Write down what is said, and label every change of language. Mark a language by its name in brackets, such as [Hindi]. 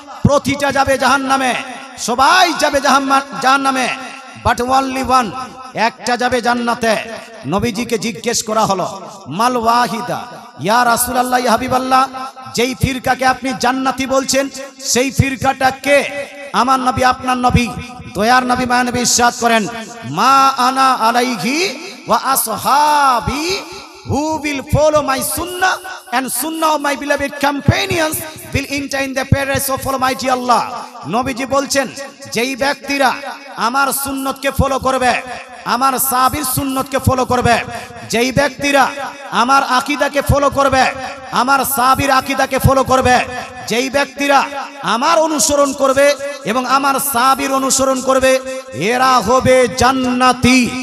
[Bangla] প্রতিটা যাবে জাহান্নামে, সবাই যাবে জাহান্নামে, [English] but only one, [Bangla] একটা যাবে জান্নাতে। নবীজিকে জিজ্ঞেস করা হলো [Arabic] মাল ওয়াহিদা, ইয়া রাসূলুল্লাহ, ইয়া হাবিবাল্লাহ, [Bangla] যেই ফিরকাকে আপনি জান্নাতি বলছেন সেই ফিরকাটা কে? আমার নবী, আপনার নবী, দয়ার নবী, মায়া নবী ইরশাদ করেন, [Arabic] মা আনা আলাইহি ওয়া আসহাবি, [English] who will follow my sunnah and sunnah of my beloved companions will enter in the paradise of Almighty Allah। [Bangla] নবীজি বলছেন যেই ব্যক্তিরা আমার সুন্নতকে ফলো করবে, আমার সাহাবীর সুন্নতকে ফলো করবে, যেই ব্যক্তিরা আমার আকীদাকে ফলো করবে, আমার সাহাবীর আকীদাকে ফলো করবে, যেই ব্যক্তিরা আমার অনুসরণ করবে এবং আমার সাহাবীর অনুসরণ করবে, এরা হবে জান্নাতি।